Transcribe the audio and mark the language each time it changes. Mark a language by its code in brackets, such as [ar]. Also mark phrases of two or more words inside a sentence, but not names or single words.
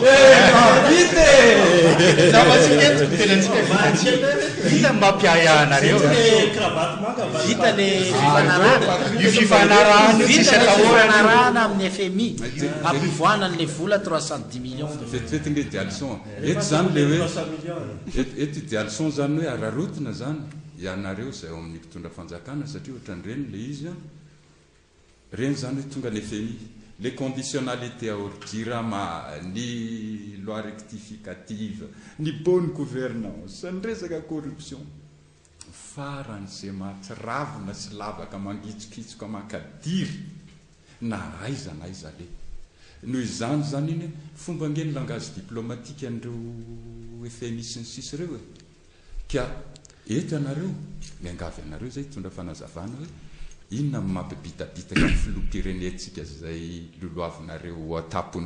[mg] vita mampiaya anareo vita le fifanarahana amin'ny FMI ampivoanan'le vola 310 millions fetifety nge idéalson eto zany le hoe eto idéalson zany hoe ararotona zany ianareo zay ao amin'ny mpitondra fanjakana satria ohatran'ireny le izy reny zany hoe tonga ny FMI [fr] les conditionnalités à [mg] ordira ny loi rectificative ny [fr] bonne gouvernance [mg] ny resaka corruption faran'izay mahatsiravina sy lavaka mangitsikitsika makadiry na aiza le noho izany zany iny fomba ngeny [fr] langage diplomatique [mg] an'ireo FMI sy ny sisy reo ka eto ianareo miangavy anareo zay tondra fanazavana hoe inona mampibitabitaka ny filoham-pirenentsika zay loloavinareo atapony